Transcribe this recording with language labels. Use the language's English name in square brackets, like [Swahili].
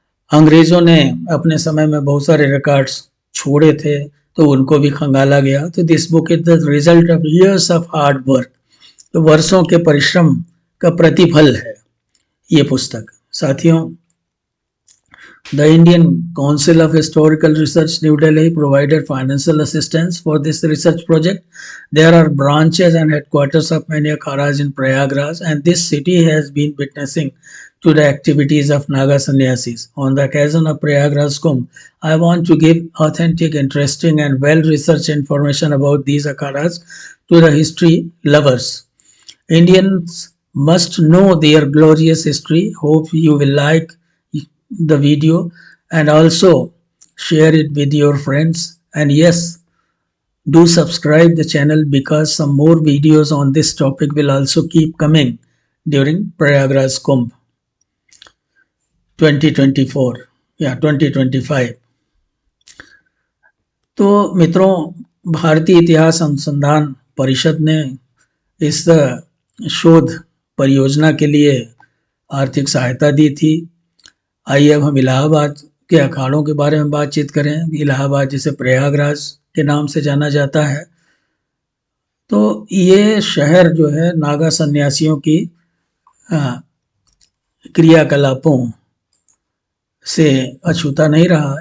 [Hindi] अंग्रेजों ने अपने समय में बहुत सारे रिकॉर्ड्स छोड़े थे, तो उनको भी खंगाला गया। तो this book is the result of years of hard work. तो वर्षों के परिश्रम का प्रतिफल है ये पुस्तक। साथियों, [English] The Indian Council of Historical Research, New Delhi, provided financial assistance for this research project. There are branches and headquarters of many akharas in Prayagraj, and this city has been witnessing to the activities of Naga sannyasis. On the occasion of Prayagraj Kumbh, I want to give authentic, interesting, and well-researched information about these akharas to the history lovers. Indians must know their glorious history. Hope you will like the video and also share it with your friends. And yes, do subscribe the channel because some more videos on this topic will also keep coming during Prayagraj Kumbh 2024 [Hindi] या [English] 2025. [Hindi] तो मित्रों, भारतीय इतिहास अनुसंधान परिषद ने इस शोध परियोजना के लिए आर्थिक सहायता दी थी। आइए अब हम इलाहाबाद के अखाड़ों के बारे में बातचीत करें। इलाहाबाद जिसे प्रयागराज के नाम से जाना जाता है, तो ये शहर जो है नागा सन्यासियों की क्रियाकलापों से अछूता नहीं रहा।